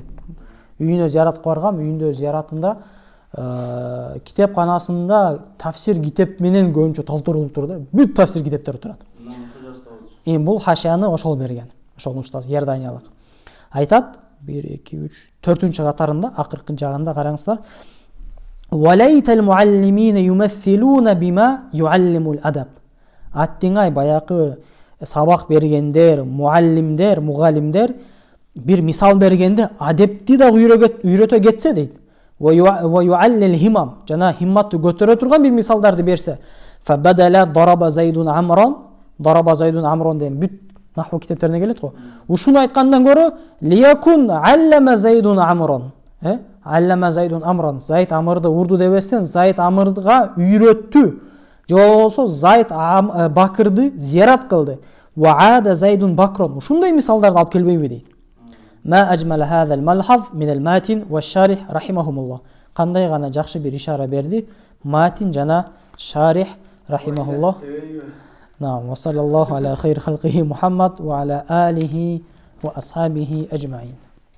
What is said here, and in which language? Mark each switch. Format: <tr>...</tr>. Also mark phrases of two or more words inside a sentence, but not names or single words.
<ky>Үйүнө зияратка баргам, үйүндө зияратында китепканасында тафсир китеп менен көбүнчө толтурулуп тур да. Бүт тафсир китептер турат. Эми бул хашияны ошол берген. Ошол устаз Ярданиялык. Айтат 1 2 3 4-чү катарында акыркы жагында караңыздар.</ky> <ar>وليت المعلمين يمثلون بما يعلم الأدب.</ar> <ky>Аттиңай баякы сабак бергендер, мугалимдер бир мисал бергенде адепти да үйрөтө кетсе дейт.</ky> <ar>ويعلي الهمم,</ar> <ky>жана химматты көтөрө турган бир мисалдарды берсе.</ky> <ar>فبدل ضرب زيد عمرا</ar> <ky>деген бүт наху китептерине келет го. Ушуну айткандан көрө</ky> <ar>ليكن علم زيد عمرا. علم زيد عمرا.</ar> <ky>Зайд Амрды урду дебестен Зайд Амрга үйрөттү. Же болбосо Зайд Бакырды зиярат кылды.</ky> <ar>وعاد زيد بكرا.</ar> <ky>Ушундай мисалдарды алып келбейби дейт.</ky> <ar>ما أجمل هذا الملحظ من الماتن والشارح رحمهما الله.</ar> <ky>Кандай гана жакшы бир ишара берди матин жана шарих рахимахуллах.</ky> <ar>نعم، وصلى الله على خير خلقه محمد وعلى آله وأصحابه أجمعين.</ar>